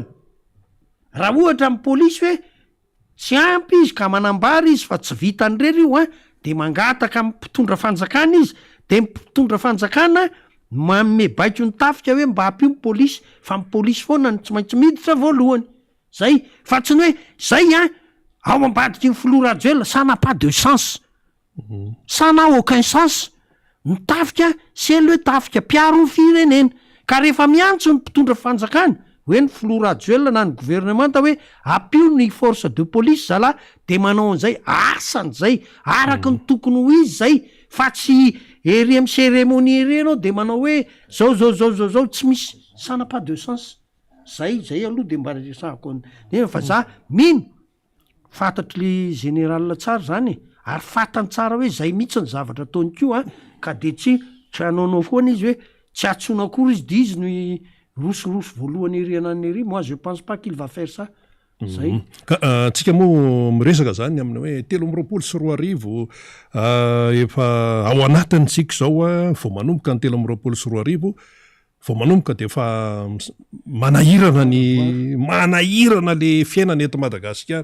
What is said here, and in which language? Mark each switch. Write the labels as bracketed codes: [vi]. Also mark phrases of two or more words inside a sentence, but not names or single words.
[mg] Raha ohatra amin'ny polisy hoe tsy ampy izy ka manambara izy fa tsy vitan'rery io de mangataka mpitondra fanjakana izy, de mpitondra fanjakana manome baiko ny tafika hoe mba ampio ny polisy, fa ny polisy foana ny tsy maintsy miditra voalohany zay, fa tsy ny hoe zay ao ambadiky ny filoha rajoelona [fr] ça n'a pas de sens, ça n'a aucun sens. [mg] Ny tafika [fr] c'est le [mg] tafika piaro ny firenena, ka rehefa miantso ny mpitondra fanjakana hoe ny filoha rajoelona na ny gouvernemanta hoe ampio ny [fr] force de police [mg] zala de manao an'izay asan'zay araky ny tokony ho izy zay, fa tsy ery amin'ny cérémonie ery anao de manao hoe zao tsy misy, [fr] ça n'a pas de sens. [mg] Zay aloha de mba resahako fa za mino fantatry général tsara zany ary fatany tsara hoe zay mihitsy ny zavatra ataony ko ka de tsy anaonao foana izy hoe tsy atsona akory izy de izy ny rosirosy voalohany ery anany ery. [fr] Moi je pense pas qu'il va faire ça. [mg] Zay. Ka tsika moa miresaka zany amin'ny hoe 13 efa ao anatintsika zao vao manomboka ny 13 vao manomboka de efa manahirana le fiainana eto Madagasikara.